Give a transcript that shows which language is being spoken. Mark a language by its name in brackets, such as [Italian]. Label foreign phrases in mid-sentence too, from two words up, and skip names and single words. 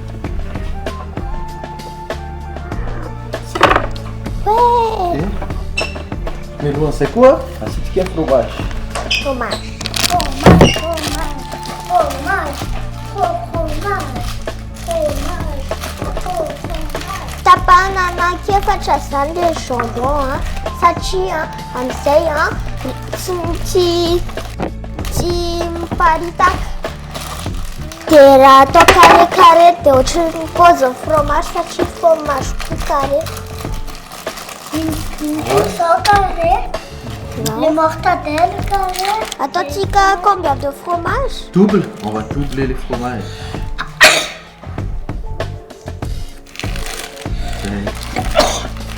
[French] Ouais. Okay. Mais loin, c'est quoi? Asiatique fromage. Fromage. Fromage, fromage, fromage, fromage, fromage, fromage. [Malagasy] Tapana anakefatra zany le jambon, hein. Satria amizay tsy miparitaka. De raha atao carré de ohatran'ny paozin'ny fromage satria [French] fromage tout carré. Carré. Les mortadelles carré. Attends, combien de fromage? Double. On va doubler les fromages. Okay.